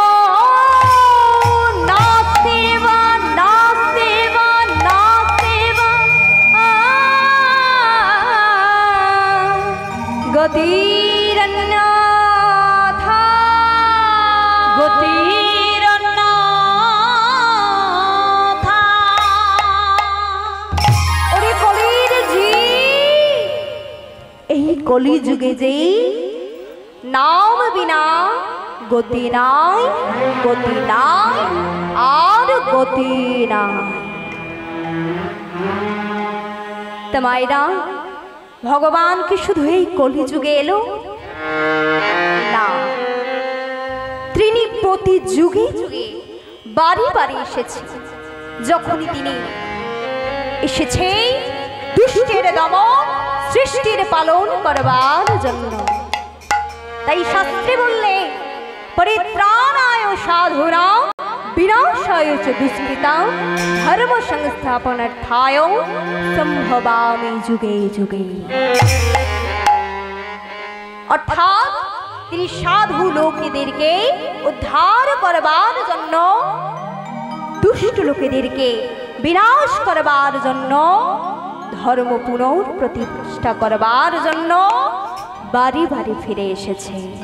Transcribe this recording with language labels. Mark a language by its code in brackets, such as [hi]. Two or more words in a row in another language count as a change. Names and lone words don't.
[sa] नास्तेव नास्तेव नास्तेव गतिरन्यथा गतिरन्यथा। [bn] ওরে কলির জি, এই কলি যুগে যে নাম বিনা গতি নাই, গতি নাই আর গতি নাই। তা মায়েরা, ভগবান কি শুধু এই কলি যুগে এলো? না, তিনি প্রতি যুগে যুগে বাড়ি বাড়ি এসেছে। যখনই তিনি এসেছে দুষ্টের দমন, সৃষ্টির পালন করবার জন্য। তাই শাস্ত্রে বললে, [sa] পরিত্রাণায় সাধুনাং বিনাশায় চ দুষ্কৃতাং ধর্ম সংস্থাপনার্থায় সম্ভবামি যুগে যুগে। [bn] অর্থাৎ তিনি সাধু লোকেদেরকে উদ্ধার করবার জন্য, দুষ্ট লোকেদেরকে বিনাশ করবার জন্য, ধর্ম পুনঃপ্রতিষ্ঠা করবার জন্য বাড়ি বাড়ি ফিরে এসেছে।